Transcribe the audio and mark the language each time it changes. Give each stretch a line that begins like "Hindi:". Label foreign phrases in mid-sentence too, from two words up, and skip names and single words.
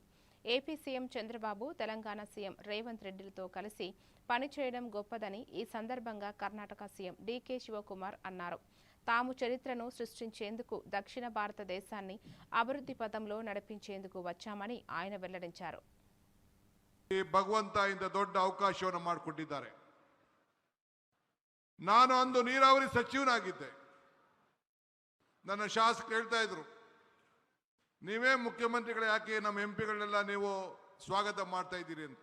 Telugu: ఏపీ సీఎం చంద్రబాబు, తెలంగాణ సీఎం రేవంత్ రెడ్డిలతో కలిసి పనిచేయడం గొప్పదని ఈ సందర్భంగా కర్ణాటక సీఎం డీకే శివకుమార్ అన్నారు. తాము చరిత్రను సృష్టించేందుకు, దక్షిణ భారతదేశాన్ని అభివృద్ధి పథంలో నడిపించేందుకు వచ్చామని ఆయన వెల్లడించారు.
Kannada: ಭಗವಂತ ಇಂದ ದೊಡ್ಡ ಅವಕಾಶವನ್ನು ಮಾಡಿಕೊಟ್ಟಿದ್ದಾರೆ. ನಾನು ಅಂದು ನೀರಾವರಿ ಸಚಿವನಾಗಿದ್ದೆ. ನನ್ನ ಶಾಸಕರು ಹೇಳ್ತಾ ಇದ್ರು, ನೀವೇ ಮುಖ್ಯಮಂತ್ರಿಗಳು, ಯಾಕೆ ನಮ್ಮ ಎಂಪಿಗಳನ್ನೆಲ್ಲ ನೀವು ಸ್ವಾಗತ ಮಾಡ್ತಾ ಇದ್ದೀರಿ ಅಂತ.